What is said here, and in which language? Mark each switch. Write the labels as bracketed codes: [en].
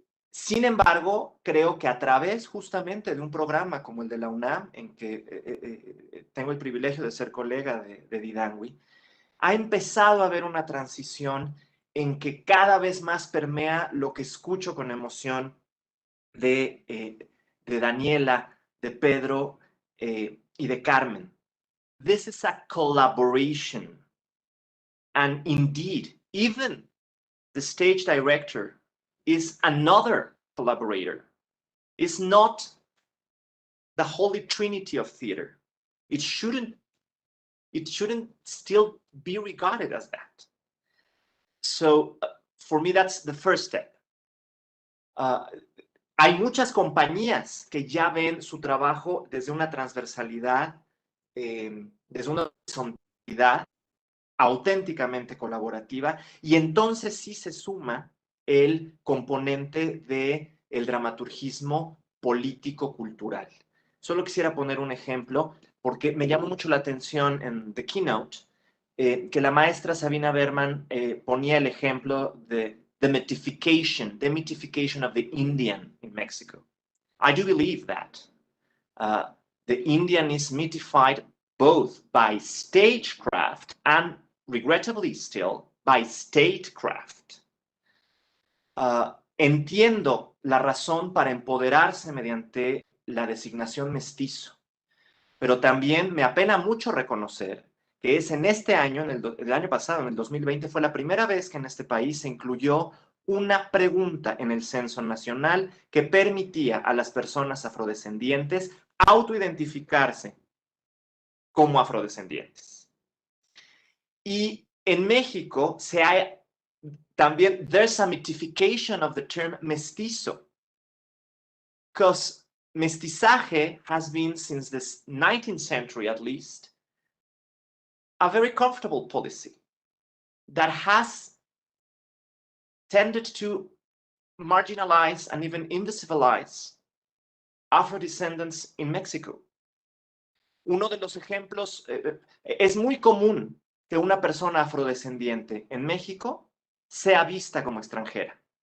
[es] Sin embargo, creo que a través justamente de un programa como el de la UNAM, en que tengo el privilegio de ser colega de Didangui, ha empezado a haber una transición en que cada vez más permea lo que escucho con emoción de Daniela, de Pedro y de Carmen. [en] This is a collaboration. And indeed, even the stage director is another collaborator. It's not the holy trinity of theater. It shouldn't still be regarded as that. So for me, that's the first step. [es] Hay muchas compañías que ya ven su trabajo desde una transversalidad, desde una horizontalidad auténticamente colaborativa, y entonces sí se suma el componente del dramaturgismo político-cultural. Solo quisiera poner un ejemplo, porque me llamó mucho la atención en The Keynote, que la maestra Sabina Berman ponía el ejemplo de [en] the mythification of the Indian in Mexico. I do believe that. The Indian is mythified both by stagecraft and, regrettably still, by statecraft. [es] Entiendo la razón para empoderarse mediante la designación mestizo, pero también me apena mucho reconocer que es en este año, el año pasado, en el 2020, fue la primera vez que en este país se incluyó una pregunta en el censo nacional que permitía a las personas afrodescendientes autoidentificarse como afrodescendientes. Y en México también, [en] there's a mythification of the term mestizo, because mestizaje has been, since the 19th century at least, a very comfortable policy that has tended to marginalize and even invisibilize Afro-descendants in Mexico. [es] Uno de los ejemplos, es muy común que una persona afrodescendiente en México sea vista como extranjera.